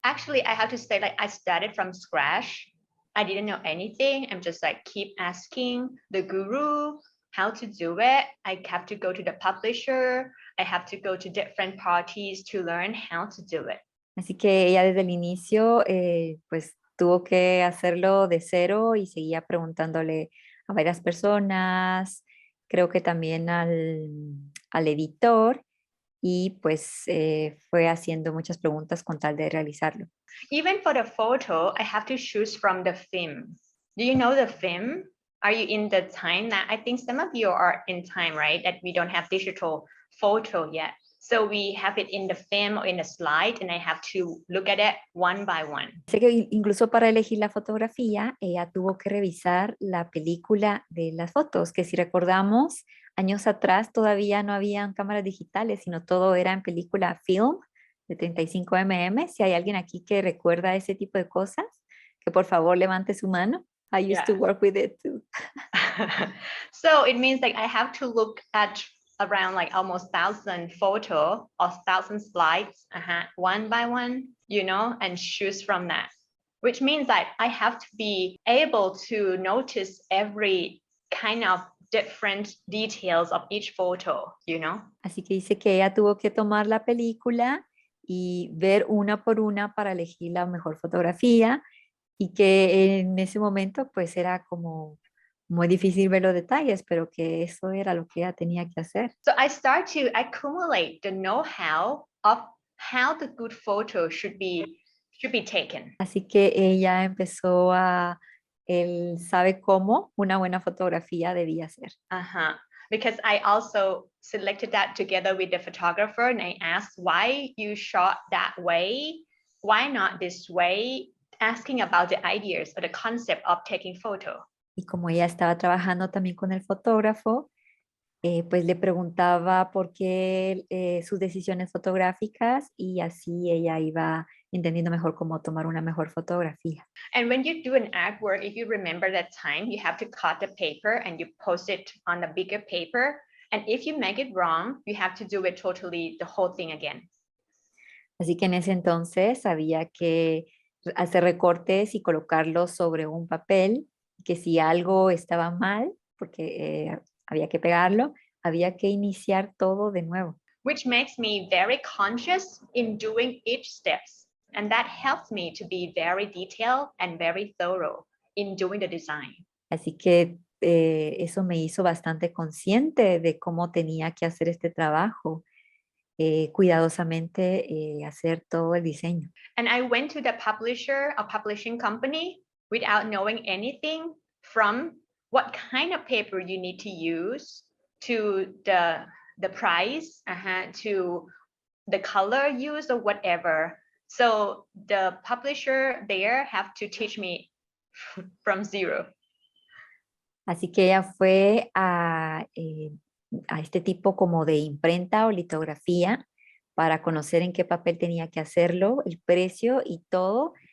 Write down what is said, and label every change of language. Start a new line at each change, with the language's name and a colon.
English: Actually, I have to say, like, I started from scratch. I didn't know anything. I'm just like keep asking the guru how to do it. I have to go to the publisher. I have to go to different parties to learn how to do it.
Spanish: Así que ella desde el inicio, pues tuvo que hacerlo de cero y seguía preguntándole a varias personas, creo que también al editor, y pues fue haciendo muchas preguntas con tal de realizarlo.
English: Even for the photo, I have to choose from the film. Do you know the film? Are you in the time that I think some of you are in time, right? That we don't have digital photo yet. So we have it in the film or in the slide, and I have to look at it one by one.
Spanish: Sé que incluso para elegir la fotografía, ella tuvo que revisar la película de las fotos, que si recordamos, años atrás todavía no habían cámaras digitales, sino todo era en película film de 35 mm. Si hay alguien aquí que recuerda ese tipo de cosas, que por favor levante su mano.
English: I used to work with it too. So it means like I have to look at around like almost 1,000 photo or 1,000 slides, one by one, you know, and choose from that. Which means that I have to be able to notice every kind of different details of each photo, you know.
Spanish: Así que dice que ella tuvo que tomar la película y ver una por una para elegir la mejor fotografía, y que en ese momento pues era como muy difícil ver los detalles, pero que eso era lo que ella tenía que hacer.
English: So I start to accumulate the know-how of how the good photo should be taken.
Spanish: Así que ella empezó él sabe cómo una buena fotografía debía ser.
English: Because I also selected that together with the photographer, and I asked why you shot that way, why not this way, asking about the ideas or the concept of taking photo.
Spanish: Y como ella estaba trabajando también con el fotógrafo, pues le preguntaba por qué sus decisiones fotográficas, y así ella iba entendiendo mejor cómo tomar una mejor fotografía.
English: And when you do an artwork, if you remember that time, you have to cut the paper and you post it on a bigger paper. And if you make it wrong, you have to do it totally, the whole thing again.
Spanish: Así que en ese entonces había que hacer recortes y colocarlos sobre un papel, que si algo estaba mal, porque había que pegarlo, había que iniciar todo de nuevo.
English: Which makes me very conscious in doing each steps. And that helps me to be very detailed and very thorough in doing the design.
Spanish: Así que eso me hizo bastante consciente de cómo tenía que hacer este trabajo, cuidadosamente hacer todo el diseño.
English: And I went to the publisher, a publishing company, without knowing anything from what kind of paper you need to use, to the price, to the color used or whatever. So the publisher there have to teach me from zero.
Spanish: Así que ella fue a este tipo como de imprenta o litografía para conocer en qué papel tenía que hacerlo, el precio y todo.